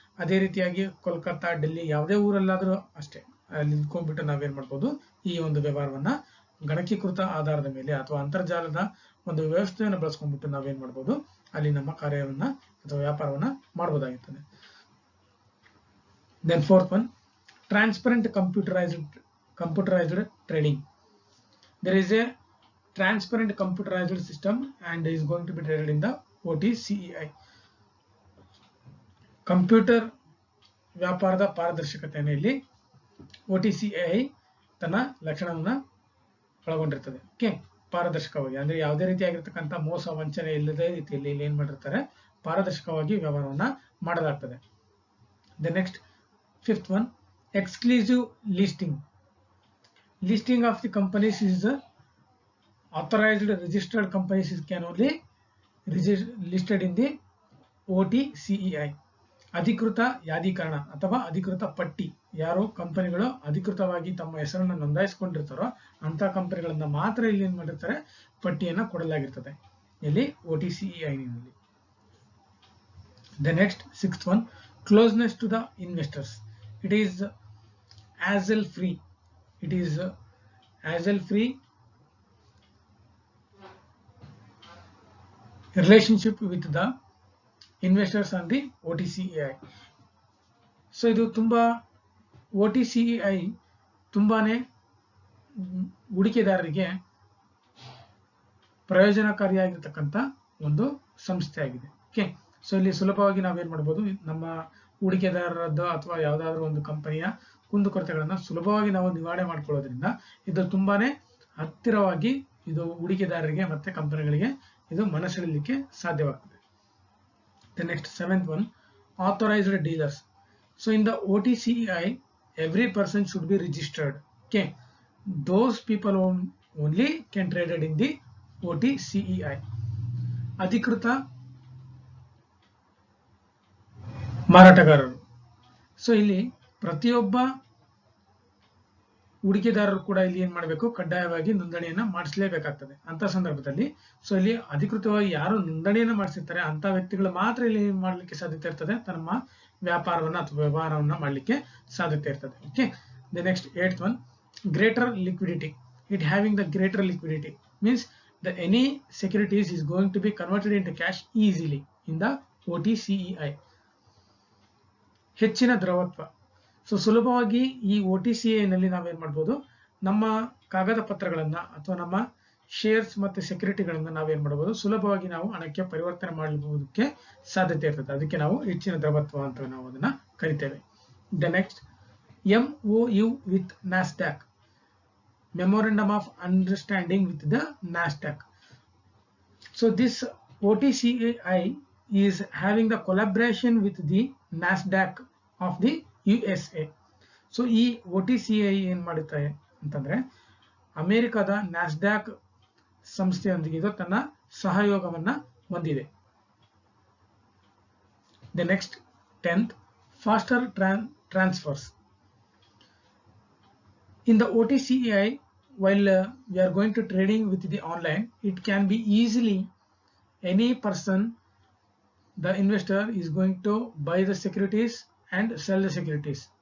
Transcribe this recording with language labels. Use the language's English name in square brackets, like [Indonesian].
[Kannada] ಅದೇ ರೀತಿಯಾಗಿ ಕೋಲ್ಕತ್ತಾ, ಡೆಲ್ಲಿ ಯಾವುದೇ ಊರಲ್ಲಾದ್ರೂ ಅಷ್ಟೇ ಅಲ್ಲಿ ನಿಂತ್ಕೊಂಡ್ಬಿಟ್ಟು ನಾವೇನ್ ಮಾಡ್ಬೋದು, ಈ ಒಂದು ವ್ಯವಹಾರವನ್ನ ಗಣಕೀಕೃತ ಆಧಾರದ ಮೇಲೆ ಅಥವಾ ಅಂತರ್ಜಾಲದ ಒಂದು ವ್ಯವಸ್ಥೆಯನ್ನು ಬಳಸ್ಕೊಂಡ್ಬಿಟ್ಟು ನಾವೇನ್ ಮಾಡ್ಬೋದು, ಅಲ್ಲಿ ನಮ್ಮ ಕಾರ್ಯವನ್ನ ಅಥವಾ ವ್ಯಾಪಾರವನ್ನ ಮಾಡಬಹುದಾಗಿರ್ತದೆ. [English] Then fourth one, transparent computerized trading. There is a transparent computerized system and is going to be traded in the OTCEI. [Kannada] Computer ವ್ಯಾಪಾರದ ಪಾರದರ್ಶಕತೆಯನ್ನು ಇಲ್ಲಿ OTCEI ತನ್ನ ಲಕ್ಷಣವನ್ನ ಒಳಗೊಂಡಿರ್ತದೆ. ಓಕೆ, ಪಾರದರ್ಶಕವಾಗಿ ಅಂದ್ರೆ ಯಾವುದೇ ರೀತಿಯಾಗಿರ್ತಕ್ಕಂಥ ಮೋಸ ವಂಚನೆ ಇಲ್ಲದೆ ರೀತಿಯಲ್ಲಿ ಇಲ್ಲಿ ಏನ್ ಮಾಡಿರ್ತಾರೆ, ಪಾರದರ್ಶಕವಾಗಿ ವ್ಯವಹಾರವನ್ನ ಮಾಡಲಾಗ್ತದೆ. [English] The next 5th one, exclusive listing. Listing of the companies is authorized registered companies can only listed in the OTCEI. [Kannada] ಅಧಿಕೃತ ಯಾದೀಕರಣ ಅಥವಾ ಅಧಿಕೃತ ಪಟ್ಟಿ, ಯಾರು ಕಂಪನಿಗಳು ಅಧಿಕೃತವಾಗಿ ತಮ್ಮ ಹೆಸರನ್ನು ನೋಂದಾಯಿಸಿಕೊಂಡಿರ್ತಾರೋ ಅಂತ ಕಂಪನಿಗಳನ್ನ ಮಾತ್ರ ಇಲ್ಲಿ ಏನ್ ಮಾಡಿರ್ತಾರೆ, ಪಟ್ಟಿಯನ್ನ ಕೊಡಲಾಗಿರ್ತದೆ ಇಲ್ಲಿ OTCEI ನಲ್ಲಿ. [English] The next 6th one, closeness to the investors. It is hassle free. It is hassle free relationship with the investors on the OTCEI. [Kannada] So ಇದು ತುಂಬಾ OTCEI ತುಂಬಾನೇ ಹೂಡಿಕೆದಾರರಿಗೆ ಪ್ರಯೋಜನಕಾರಿಯಾಗಿರ್ತಕ್ಕಂಥ ಒಂದು ಸಂಸ್ಥೆ ಆಗಿದೆ. ಓಕೆ, ಸೊ ಇಲ್ಲಿ ಸುಲಭವಾಗಿ ನಾವೇನ್ ಮಾಡ್ಬೋದು, ನಮ್ಮ ಹೂಡಿಕೆದಾರರದ್ದು ಅಥವಾ ಯಾವುದಾದ್ರೂ ಒಂದು ಕಂಪನಿಯ ಕುಂದುಕೊರತೆಗಳನ್ನ ಸುಲಭವಾಗಿ ನಾವು ನಿವಾರಣೆ ಮಾಡ್ಕೊಳ್ಳೋದ್ರಿಂದ ಇದು ತುಂಬಾನೇ ಹತ್ತಿರವಾಗಿ ಇದು ಹೂಡಿಕೆದಾರರಿಗೆ ಮತ್ತೆ ಕಂಪನಿಗಳಿಗೆ ಇದು ಮನಸೆಳೆಯಲಿಕ್ಕೆ ಸಾಧ್ಯವಾಗ್ತದೆ. [English] The next 7th one, authorized dealers. So in the OTCEI, every person should be registered. Okay, those people only can traded in the OTCEI. [Kannada] ಅಧಿಕೃತ ಮಾರಾಟಗಾರರು. ಸೊ ಇಲ್ಲಿ ಪ್ರತಿಯೊಬ್ಬ ಹೂಡಿಕೆದಾರರು ಕೂಡ ಇಲ್ಲಿ ಏನ್ ಮಾಡಬೇಕು, ಕಡ್ಡಾಯವಾಗಿ ನೋಂದಣಿಯನ್ನ ಮಾಡಿಸಲೇಬೇಕಾಗ್ತದೆ. ಅಂತ ಸಂದರ್ಭದಲ್ಲಿ ಸೊ ಇಲ್ಲಿ ಅಧಿಕೃತವಾಗಿ ಯಾರು ನೋಂದಣಿಯನ್ನ ಮಾಡಿಸಿರ್ತಾರೆ ಅಂತ ವ್ಯಕ್ತಿಗಳು ಮಾತ್ರ ಇಲ್ಲಿ ಮಾಡ್ಲಿಕ್ಕೆ ಸಾಧ್ಯತೆ ಇರ್ತದೆ, ತಮ್ಮ ವ್ಯಾಪಾರವನ್ನ ಅಥವಾ ವ್ಯವಹಾರವನ್ನ ಮಾಡ್ಲಿಕ್ಕೆ ಸಾಧ್ಯತೆ ಇರ್ತದೆ. [English] Okay, the next 8th one, greater liquidity. It having the greater liquidity means that any securities is going to be converted into cash easily in the OTCEI. [Kannada] ಹೆಚ್ಚಿನ ದ್ರವತ್ವ. ಸೊ ಸುಲಭವಾಗಿ ಈ OTCEI ನಲ್ಲಿ ನಾವೇನ್ ಮಾಡ್ಬೋದು, ನಮ್ಮ ಕಾಗದ ಪತ್ರಗಳನ್ನ ಅಥವಾ ನಮ್ಮ ಶೇರ್ಸ್ ಮತ್ತೆ ಸೆಕ್ಯೂರಿಟಿಗಳನ್ನ ನಾವೇನ್ ಮಾಡಬಹುದು, ಸುಲಭವಾಗಿ ನಾವು ಹಣಕ್ಕೆ ಪರಿವರ್ತನೆ ಮಾಡಬಹುದಕ್ಕೆ ಸಾಧ್ಯತೆ ಇರ್ತದೆ. ಅದಕ್ಕೆ ನಾವು ಹೆಚ್ಚಿನ ದ್ರವತ್ವ ಅಂತ ನಾವು ಅದನ್ನ ಕರಿತೇವೆ. [English] The next MOU with NASDAQ, Memorandum of Understanding with the NASDAQ. So this OTCEI is having the collaboration with the NASDAQ of the USA. [Kannada] So ಈ OTCEI ಏನ್ ಮಾಡುತ್ತೆ ಅಂತಂದ್ರೆ ಅಮೆರಿಕದ ನ್ಯಾಸ್ಡ್ಯಾಕ್ ಸಂಸ್ಥೆಯೊಂದಿಗೆ ಇದು ತನ್ನ ಸಹಯೋಗವನ್ನ ಹೊಂದಿದೆ. [English] The next 10th, faster transfers. In the OTCEI, while we are going to trading with the online, it can be easily any person, the investor is going to buy the securities and sell the securities.